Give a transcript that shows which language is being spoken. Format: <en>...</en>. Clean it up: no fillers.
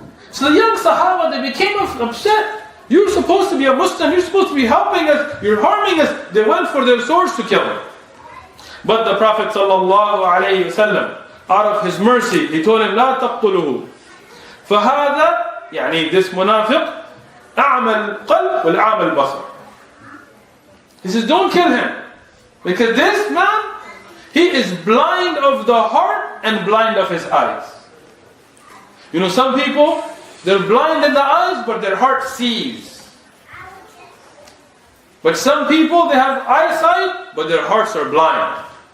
<en>So the young Sahaba, they became upset. You're supposed to be a Muslim, you're supposed to be helping us, you're harming us. They went for their swords to kill him. But the Prophet ﷺ, out of his mercy, he told him,</en> <ar>لا تقتلوه. فهذا, يعني</ar> <en>this munafiq,</en> <ar>أعمى القلب والأعمى البصر.</ar> <en>He says, don't kill him. Because this man, he is blind of the heart and blind of his eyes. You know, some people, they're blind in the eyes, but their heart sees. But some people, they have eyesight, but their hearts are blind.</en>